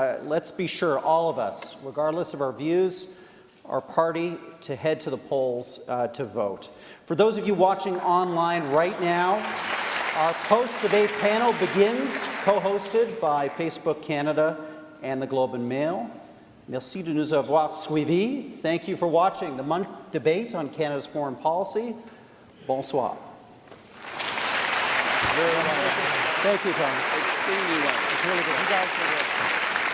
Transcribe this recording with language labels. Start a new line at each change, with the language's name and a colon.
English: Let's be sure, all of us, regardless of our views, our party, to head to the polls to vote. For those of you watching online right now, our post-debate panel begins, co-hosted by Facebook Canada and the Globe and Mail.
French: Merci de nous avoir suivis.
English: Thank you for watching the Munk debate on Canada's foreign policy.
French: Bonsoir.
English: Very well. Thank you, Thomas. Extremely well. It's really good. You guys are good.